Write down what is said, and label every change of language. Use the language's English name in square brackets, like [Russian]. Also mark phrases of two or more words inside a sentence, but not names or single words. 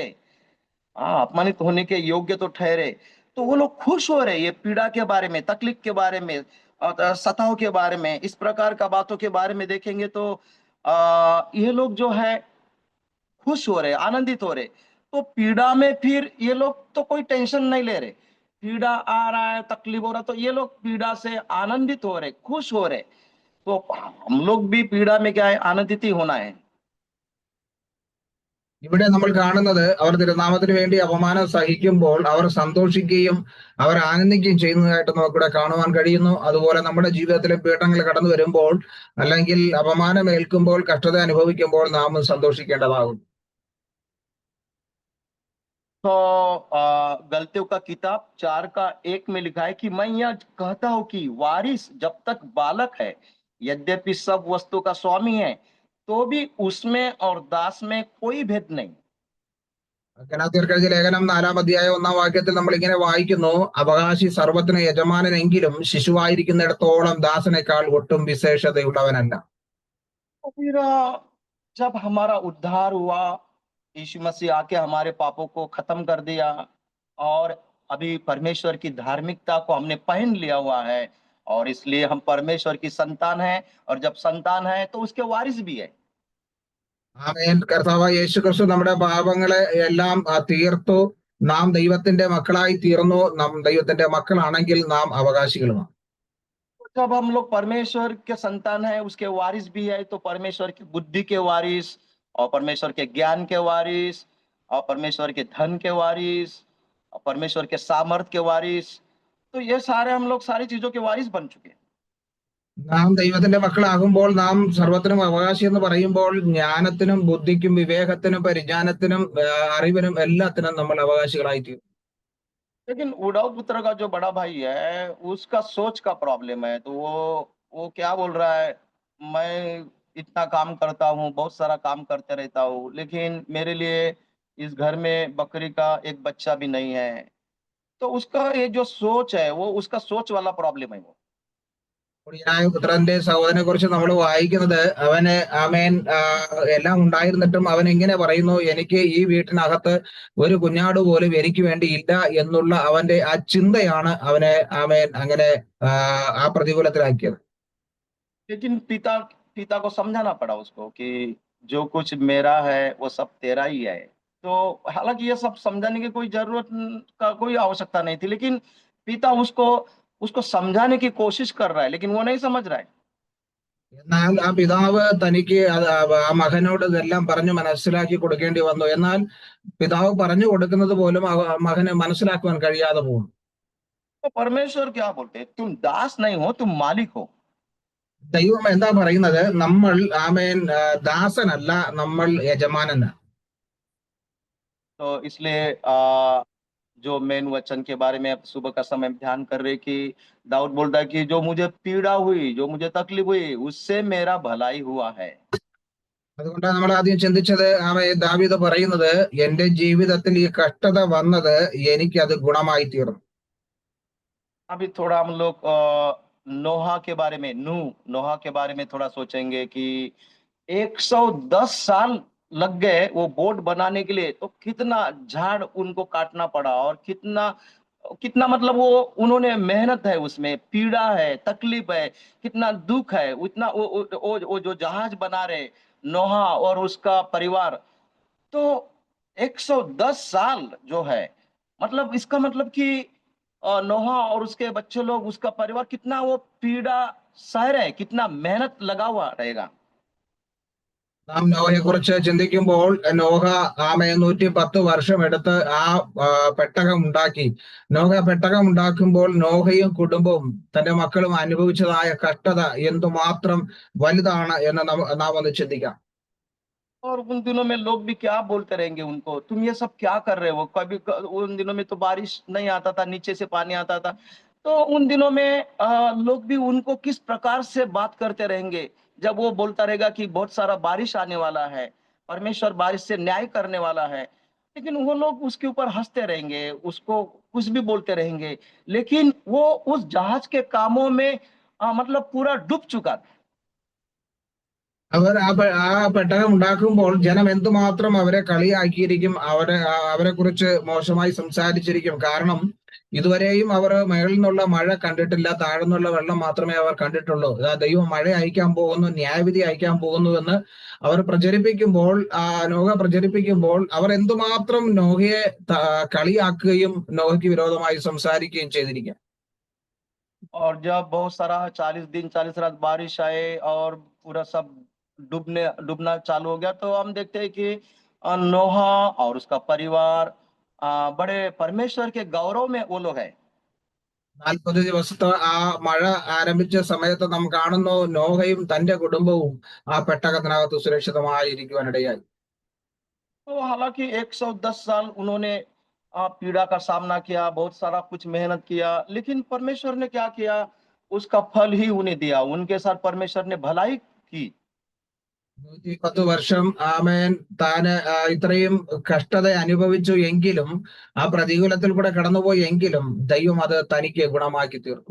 [Hindi] हाँ, अपमानित होने के योग्य तो ठहरे। तो वो लोग खुश हो रहे, ये पीड़ा के बारे में, तकलीफ के बारे में, सताव के बारे में, इस प्रकार का बातों के बारे में देखेंगे तो ये लोग जो है खुश हो रहे, आनंदित हो रहे। तो पीड़ा में फिर ये लोग तो कोई टेंशन नहीं ले रहे, पीड़ा आ रहा है, तकलीफ हो रहा, तो ये लोग पीड़ा से आनंदित हो रहे, खुश हो रहे। तो हम लोग भी पीड़ा में क्या है, आनंदित ही होना है। [Malayalam] ഇവിടെ നമ്മൾ കാണുന്നത് അവർ തിരുനാമത്തിന് വേണ്ടി അപമാനം സഹിക്കുമ്പോൾ അവർ സന്തോഷിക്കുകയും അവർ ആനന്ദിക്കുകയും ചെയ്യുന്നതായിട്ട് നമുക്കിവിടെ കാണുവാൻ കഴിയുന്നു. അതുപോലെ നമ്മുടെ ജീവിതത്തിലെ പീഡനങ്ങൾ കടന്നു വരുമ്പോൾ അല്ലെങ്കിൽ അപമാനം ഏൽക്കുമ്പോൾ കഷ്ടത അനുഭവിക്കുമ്പോൾ നാം സന്തോഷിക്കേണ്ടതാകും. [Hindi] तो गलतियों का किताब 4:1 में लिखा है कि मैं यह कहता हूं कि वारिस जब तक बालक है, यद्यपि सब वस्तु का स्वामी है, तो भी उसमें और दास में कोई भेद नहीं। [Malayalam] ഗലാത്യർക്കെഴുതിയ ലേഖനം 4-ാം അധ്യായം 1-ാം വാക്യത്തിൽ നമ്മൾ ഇങ്ങനെ വായിക്കുന്നു, അവകാശി സർവ്വത്തിന് യജമാനനെങ്കിലും ശിശുവായിരിക്കുന്നിടത്തോളം ദാസനേക്കാൾ ഒട്ടും വിശേഷതയുള്ളവനല്ല. [Hindi] तो फिर जब हमारा उद्धार हुआ, यीशु मसीह आके हमारे पापों को खत्म कर दिया और अभी परमेश्वर की धार्मिकता को हमने पहन लिया हुआ है, और इसलिए हम परमेश्वर की संतान हैं, और जब संतान है तो उसके वारिस भी है। [Malayalam] ആമേൻ. കർത്താവായ യേശു ക്രിസ്തു നമ്മുടെ പാപങ്ങളെ എല്ലാം തീർത്തു. നാം ദൈവത്തിന്റെ മക്കളായി തീർന്നു. നാം ദൈവത്തിന്റെ മക്കളാണെങ്കിൽ നാം അവകാശികളുമാണ്. [Hindi] जब हम लोग परमेश्वर के संतान हैं, उसके वारिस भी है, तो परमेश्वर की बुद्धि के वारिस, और परमेश्वर के ज्ञान के वारिस, और परमेश्वर के धन के वारिस, और परमेश्वर के सामर्थ के वारिस, तो ये सारे हम लोग सारी चीजों के वारिस बन चुके हैं। [Malayalam] നാം ദൈവത്തിന്റെ മക്കളാകുമ്പോൾ നാം സർവ്വത്തിനും അവകാശി എന്ന് പറയുമ്പോൾ ജ്ഞാനത്തിനും ബുദ്ധിക്കും വിവേകത്തിനും പരിജ്ഞാനത്തിനും അറിവിനും എല്ലാത്തിനും നമ്മൾ അവകാശികളായി തീരും. [Hindi] लेकिन उड़ाऊ पुत्र का जो बड़ा भाई है, उसका सोच का प्रॉब्लम है। तो वो क्या बोल रहा है, मैं इतना काम करता हूँ, बहुत सारा काम करते रहता हूँ, लेकिन मेरे लिए इस घर में बकरी का एक बच्चा भी नहीं है। तो उसका ये जो सोच है, वो उसका सोच वाला प्रॉब्लम है वो। [Malayalam] കുടിയനായ പുത്രന്റെ സഹോദരനെ കുറിച്ച് നമ്മൾ വായിക്കുന്നത്, അവന് ആമേൻ എല്ലാം ഉണ്ടായിരുന്നിട്ടും അവൻ ഇങ്ങനെ പറയുന്നു, എനിക്ക് ഈ വീട്ടിനകത്ത് ഒരു കുഞ്ഞാട് പോലും എനിക്ക് വേണ്ടി ഇല്ല എന്നുള്ള അവന്റെ ആ ചിന്തയാണ് അവനെ ആമേൻ അങ്ങനെ ആ പ്രതികൂലത്തിലാക്കിയത്. [Hindi] लेकिन पिता पिता को समझाना पड़ा उसको कि जो कुछ मेरा है वो सब तेरा ही है। तो हालांकि ये सब समझाने की कोई जरूरत का कोई आवश्यकता नहीं थी, लेकिन पिता उसको उसको समझाने की कोशिश कर रहा है, लेकिन वो नहीं समझ रहा है। [Malayalam] എന്നാൽ ആ പിതാവ് തനിക്ക് ആ മകനോട് ഇതെല്ലാം പറഞ്ഞു മനസ്സിലാക്കി കൊടുക്കേണ്ടി വന്നു. എന്നാൽ പിതാവ് പറഞ്ഞു കൊടുക്കുന്നത് പോലും ആ മകന് മനസ്സിലാക്കുവാൻ കഴിയാതെ പോകും. [Hindi] तो परमेश्वर क्या बोलते हैं, तुम दास नहीं हो, तुम मालिक हो। [Malayalam] ദൈവം എന്താ പറയുന്നത്, നമ്മൾ ആമേൻ ദാസനല്ല, നമ്മൾ യജമാനനാണ്. [Hindi] तो इसलिए जो मेन वचन के बारे में अब सुबह का समय ध्यान कर रहे कि दाऊद बोलता है कि जो मुझे पीड़ा हुई, जो मुझे तकलीफ हुई, उससे मेरा भलाई हुआ है। [Malayalam] അതുകൊണ്ടാണ് നമ്മൾ ആദ്യം ചിന്തിച്ചത്, ദാവീദ് പറയുന്നത്, എന്റെ ജീവിതത്തിൽ ഈ കഷ്ടത വന്നത് എനിക്കത് ഗുണമായി തീർന്നു. [Hindi] अभी थोड़ा हम लोग नोहा के बारे में नोहा के बारे में थोड़ा सोचेंगे कि 110 साल लग गए वो बोट बनाने के लिए। तो कितना झाड़ उनको काटना पड़ा, और कितना कितना मतलब वो उन्होंने मेहनत है, उसमें पीड़ा है, तकलीफ है, कितना दुख है, उतना वो जो जहाज बना रहे नोहा और उसका परिवार। तो 110 साल जो है, मतलब इसका मतलब कि नोहा और उसके बच्चे लोग, उसका परिवार कितना वो पीड़ा सह रहे हैं, कितना मेहनत लगा हुआ रहेगा। [Malayalam] നാം നോഹയെ കുറിച്ച് ചിന്തിക്കുമ്പോൾ, നോഹ 110 വർഷം എടുത്ത് ആ പെട്ടകം ഉണ്ടാക്കി. നോഹ പെട്ടകം ഉണ്ടാക്കുമ്പോൾ നോഹയും കുടുംബവും തന്റെ മക്കളും അനുഭവിച്ചതായ കഷ്ടത എന്തുമാത്രം വലുതാണ് എന്ന് നാം ഒന്ന് ചിന്തിക്കാം. [Hindi] और उन दिनों में लोग भी क्या बोलते रहेंगे उनको, तुम ये सब क्या कर रहे हो। उन दिनों में तो बारिश नहीं आता था, नीचे से पानी आता था। तो उन दिनों में लोग भी उनको किस प्रकार से बात करते रहेंगे, जब वो बोलता रहेगा कि बहुत सारा बारिश आने वाला है, परमेश्वर बारिश से न्याय करने वाला है। लेकिन वो लोग उसके ऊपर हंसते रहेंगे, उसको कुछ भी बोलते रहेंगे, लेकिन वो उस जहाज के कामों में मतलब पूरा डूब चुका था। [Malayalam] അവർ ആ പെട്ടകം ഉണ്ടാക്കുമ്പോൾ ജനം എന്തുമാത്രം അവരെ കളിയാക്കിയിരിക്കും, അവരെ കുറിച്ച് മോശമായി സംസാരിച്ചിരിക്കും. കാരണം ഇതുവരെയും അവർ മേളിൽ നിന്നുള്ള മഴ കണ്ടിട്ടില്ല, താഴെ നിന്നുള്ള വെള്ളം മാത്രമേ അവർ കണ്ടിട്ടുള്ളൂ. ദൈവം മഴ അയക്കാൻ പോകുന്നു, ന്യായവിധി അയക്കാൻ പോകുന്നു എന്ന് അവർ പ്രചരിപ്പിക്കുമ്പോൾ, നോഹ പ്രചരിപ്പിക്കുമ്പോൾ അവർ എന്തുമാത്രം നോഹയെ കളിയാക്കുകയും നോഹയ്ക്ക് വിരോധമായി സംസാരിക്കുകയും ചെയ്തിരിക്കും. [Hindi] और जब बहुत सारा 40 दिन 40 रात बारिश आए और पूरा सब डूबना चालू हो गया, तो हम देखते हैं कि नोहा और उसका परिवार बड़े परमेश्वर के गौरव में वो लोग है। [Malayalam] 40 ദിവസത്തെ ആ മഴ ആരംഭിച്ച സമയത്ത് നാം കാണുന്നു നോഹയും തന്റെ കുടുംബവും ആ പെട്ടകത്തിനകത്ത് സുരക്ഷിതമായിരിക്കുവാനിടയായി. [Hindi] तो हालांकि 110 साल उन्होंने पीड़ा का सामना किया, बहुत सारा कुछ मेहनत किया, लेकिन परमेश्वर ने क्या किया, उसका फल ही उन्हें दिया। उनके साथ परमेश्वर ने भलाई की। [Malayalam] 110 വർഷം ആമേൻ താന് ഇത്രയും കഷ്ടത അനുഭവിച്ചു എങ്കിലും ആ പ്രതികൂലത്തിൽ കൂടെ കടന്നുപോയി എങ്കിലും ദൈവം അത് തനിക്ക് ഗുണമാക്കി തീർത്തു.